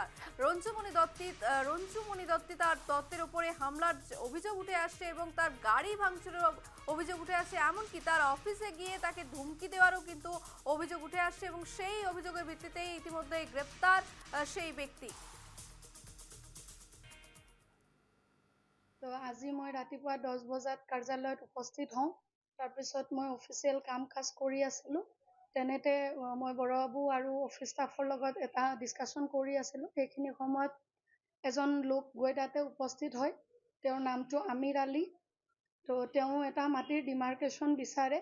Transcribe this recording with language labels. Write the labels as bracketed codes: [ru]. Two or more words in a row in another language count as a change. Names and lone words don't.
[bn] রঞ্জুমণি দত্তি তার দত্তের উপরে হামলার অভিযোগ উঠে আসছে এবং তার গাড়ি ভাঙচুরের অভিযোগ উঠে আসছে, এমনকি তার অফিসে গিয়ে তাকে ধুমকি দেওয়ারও কিন্তু অভিযোগ উঠে আসছে এবং সেই অভিযোগের ভিত্তিতেই ইতিমধ্যে গ্রেপ্তার সেই ব্যক্তি। [as] তো আজি মই ৰাতিপুৱা 10 বজাত কাৰ্যালয়ত উপস্থিত হওঁ। তাৰপিছত মই অফিচিয়েল কাম কাজ কৰি আছিলোঁ। তেনেতে মই বড়বাবু আৰু [en] office staff [as] লগত এটা ডিছকাশ্যন কৰি আছিলোঁ। সেইখিনি সময়ত এজন লোক গৈ তাতে উপস্থিত হয়। তেওঁৰ নামটো আমিৰ আলী। তো তেওঁ এটা মাটিৰ ডিমাৰ্কেশ্যন বিচাৰে।